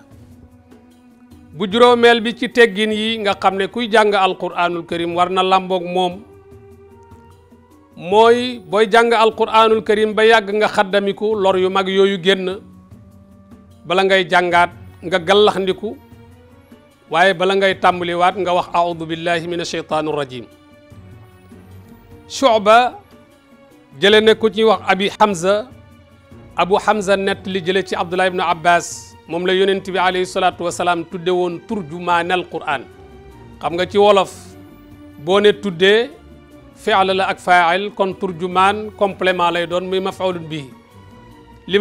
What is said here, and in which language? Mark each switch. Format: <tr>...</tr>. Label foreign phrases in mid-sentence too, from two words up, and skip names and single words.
<wo>bu juróomeel bi ci teggin yi nga xam ne kuy jàng Alqur'anul Karim war na làmboog moom mooy booy jàng Alqur'anul Karim ba yàgg nga xaddamiku lor yu mag yooyu génn bala ngay jàngaat nga gallaxndiku waaye bala ngay tàmbaliwaat nga wax</wo> <ar>أعوذ بالله من الشيطان الرجيم.</ar> <wo>Shu'ba jële ne ku ci wax Abu Hamza nett li jële ci Abdullah ibn Abbas moom la yonent bi</wo> <ar>عليه الصلاة والسلام</ar> <wo>tudde woon</wo> <ar>ترجمان القرآن.</ar> <wo>xam nga ci wolof boo ne tuddee fi'l la ak fa'il kon turjumaan complément lay doon muy</wo> <ar>مفعول به</ar> <wo>li</wo>